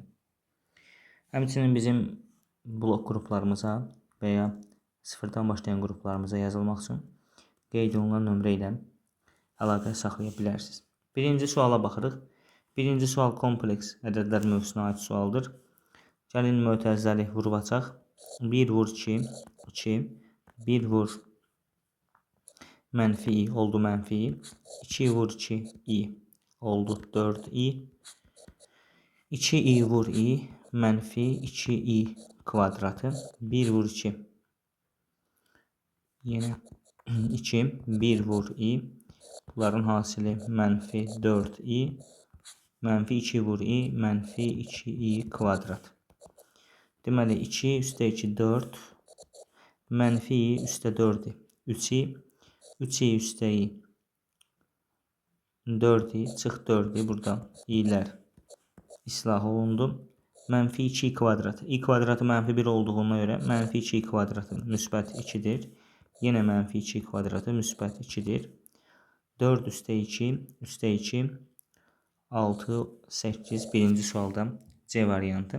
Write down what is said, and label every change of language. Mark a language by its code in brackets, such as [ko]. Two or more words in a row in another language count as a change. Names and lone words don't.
[az] Həmçinin bizim blok qruplarımıza və ya sıfırdan başlayan qruplarımıza yazılmaq üçün qeyd olunan nömrə ilə əlaqə saxlaya bilərsiniz. Birinci suala baxırıq. Birinci sual kompleks ədədlər mövzusuna aid sualdır. Gəlin mötərizəli vurub açaq. 1 vur 2, 2, 1 vur mənfi i oldu mənfi i, 2 vur 2 i oldu 4i, 2i vur i mənfi 2i kvadratı, 1 vur 2 yenə 2, 1 vur i, bunların hasili mənfi 4i, mənfi 2 vur i, mənfi 2i kvadrat. Deməli 2 üstə 2 4, mənfi i üstə 4i 3i, 3i üstə i 4i, çıx 4i, burada i'lər islah olundu. Mənfi 2i kvadratı. I kvadratı mənfi 1 olduğuna görə mənfi 2i kvadratı müsbət 2-dir. Yenə mənfi 2i kvadratı müsbət 2-dir. 4 üstə 2 üstə 2 6, 8 birinci sualda C variantı.